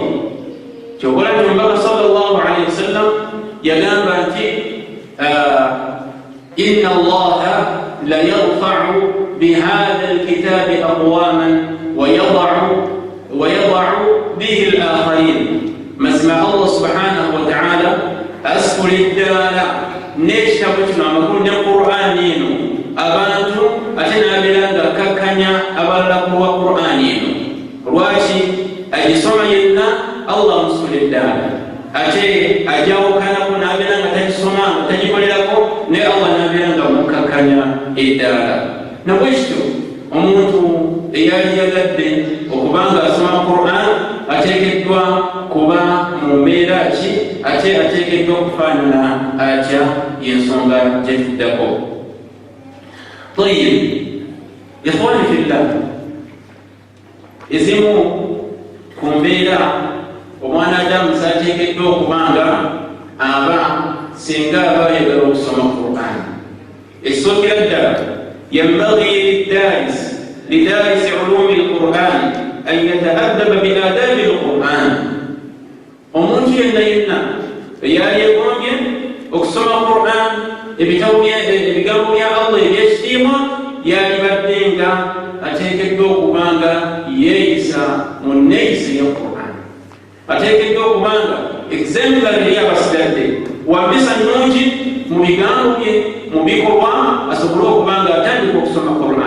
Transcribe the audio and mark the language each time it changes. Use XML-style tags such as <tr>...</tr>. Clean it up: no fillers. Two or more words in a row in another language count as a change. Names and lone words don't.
<lg>Kyokola nti Omubaka</lg> <ar>صلى الله عليه وسلم</ar> <lg>yagamba nti</lg> <ar>إن الله لا يرفع بهذا الكتاب أقواما ويضع به الآخرين.</ar> <lg>Mazima Allah</lg> <ar>سبحانه وتعالى</ar> <lg>asfula eddala n'ekitabo kino amakulu ne Qur'ani eno abantu ate n'abeera nga akkakkanya abalala ku lwa Qur'ani eno. Lwaki? Agisoma yenna Allah amusfula eddala, ate ajawukanako n'abeera nga tagisoma nga tagikolerako naye Allah n'abeera nga mukkakkanya eddala. Nabwekityo omuntu eyali yagadde okubanga asoma Qur'an ateekeddwa kuba mu mbeera ki, ate ateekeddwa okufaanana atya, y'ensonga gye tuddako.</lg> <ar>طيب إخواني في الله,</ar> <lg>ezimu ku mbeera omwana Adamu z'ateekeddwa okubanga aba singa aba ayagala okusoma Qur'an. Ekisookera ddala</lg> <ar>ينبغي لدارس علوم القرآن أن يتأدب بآداب القرآن.</ar> <lg>Omuntu yenna yenna eyali egombye okusoma Qur'an, ebigambo bya Allah ebyekitiibwa, yalibadde nga ateekeddwa okubanga yeeyisa mu nneeyisa ya Qur'an, ateekeddwa okubanga exemplary eri abasigadde, wampisa nnungi mu bigambo bye, mu bikolwa, asobole okubanga atandika okusoma Qur'an.</lg>